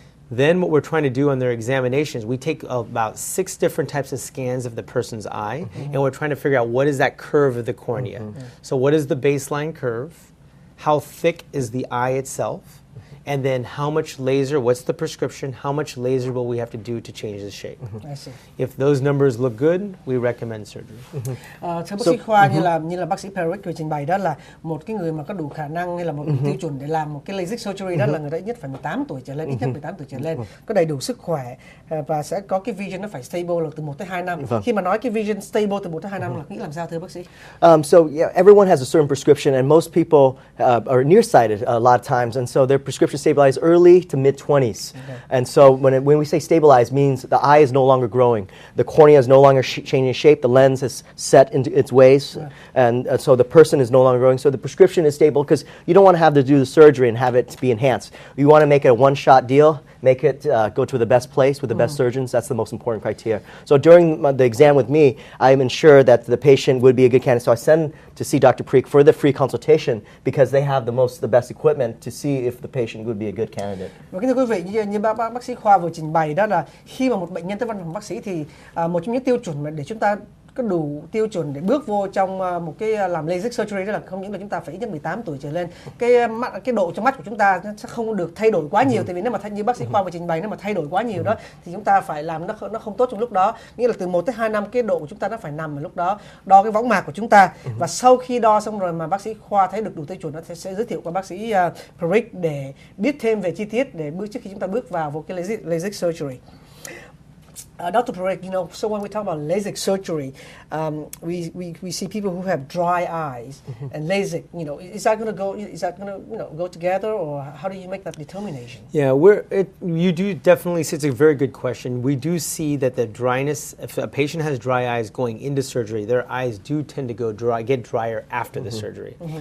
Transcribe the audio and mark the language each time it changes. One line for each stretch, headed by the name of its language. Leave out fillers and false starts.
English: Then what we're trying to do on their examinations, we take about 6 different types of scans of the person's eye, and we're trying to figure out what is that curve of the cornea. So what is the baseline curve? How thick is the eye itself? And then how much laser, what's the prescription, how much laser will we have to do to change the shape? I see. If those numbers look good, we recommend surgery.
Vietnamese: Thưa bác sĩ khoa, như là bác sĩ Peric vừa trình bày đó, là một cái người mà có đủ khả năng hay là một tiêu chuẩn để làm một cái LASIK surgery đó là người ta ít nhất phải 18 tuổi trở lên, ít nhất 18 tuổi trở lên, có đầy đủ sức khỏe và sẽ có cái vision nó phải stable là từ 1 tới 2 năm. Khi mà nói cái vision stable từ 1 tới 2 năm là nghĩ làm sao thưa bác sĩ?
English: So yeah, everyone has a certain prescription, and most people are nearsighted a lot of times, and so their prescription stabilize early to mid-20s. And so when we say stabilize, means the eye is no longer growing, the cornea is no longer changing shape, the lens is set into its ways, and so the person is no longer growing. So the prescription is stable because you don't want to have to do the surgery and have it be enhanced. You want to make it a one-shot deal, make it go to the best place with the best surgeons. That's the most important criteria. So during the exam with me, I'm ensure that the patient would be a good candidate. So I send to see Dr. Preek for the free consultation because they have the best equipment to see if the patient would be a good candidate.
Vietnamese: Và kính thưa quý vị, như bác sĩ khoa vừa trình bày đó, là khi mà một bệnh nhân tới văn phòng bác sĩ thì một trong những tiêu chuẩn mà để chúng ta có đủ tiêu chuẩn để bước vô trong một cái làm LASIK surgery đó là không những là chúng ta phải ít nhất 18 tuổi trở lên. Cái độ trong mắt của chúng ta sẽ không được thay đổi quá nhiều, tại vì nếu mà như bác sĩ khoa vừa trình bày, nếu mà thay đổi quá nhiều đó thì chúng ta phải làm nó không tốt trong lúc đó. Nghĩa là từ 1 tới 2 năm cái độ của chúng ta nó phải nằm ở lúc đó, đo cái võng mạc của chúng ta, và sau khi đo xong rồi mà bác sĩ khoa thấy được đủ tiêu chuẩn, nó sẽ giới thiệu qua bác sĩ Peric để biết thêm về chi tiết để trước khi chúng ta bước vào cái LASIK surgery.
English: Dr. Peric, so when we talk about LASIK surgery, we see people who have dry eyes and LASIK. Is that going to go together, or how do you make that determination? Yeah, you do definitely. It's a very good question. We do see that the dryness. If a patient has dry eyes going into surgery, their eyes do tend to get drier after the surgery.